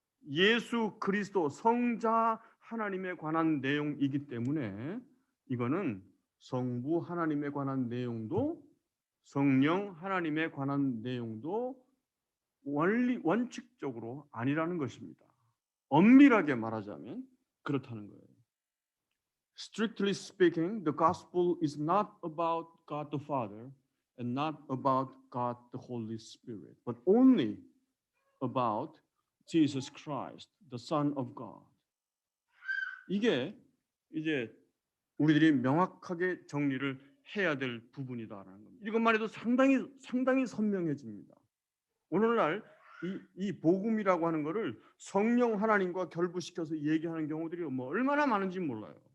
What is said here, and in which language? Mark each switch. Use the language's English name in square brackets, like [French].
[Korean] 예수 그리스도 성자 하나님에 관한 내용이기 때문에 이거는 성부 하나님에 관한 내용도 성령 하나님에 관한 내용도 원칙적으로 아니라는 것입니다. 엄밀하게 말하자면 그렇다는 거예요. [English] Strictly speaking, the gospel is not about God the Father and not about God the Holy Spirit, but only about Jesus Christ, the Son of God. [Korean] 이게 이제 우리들이 명확하게 정리를 해야 될 부분이다라는 겁니다. 이것만 해도 상당히 선명해집니다. 오늘날 이 복음이라고 하는 것을 성령 하나님과 결부시켜서 얘기하는 경우들이 뭐 얼마나 많은지 몰라요.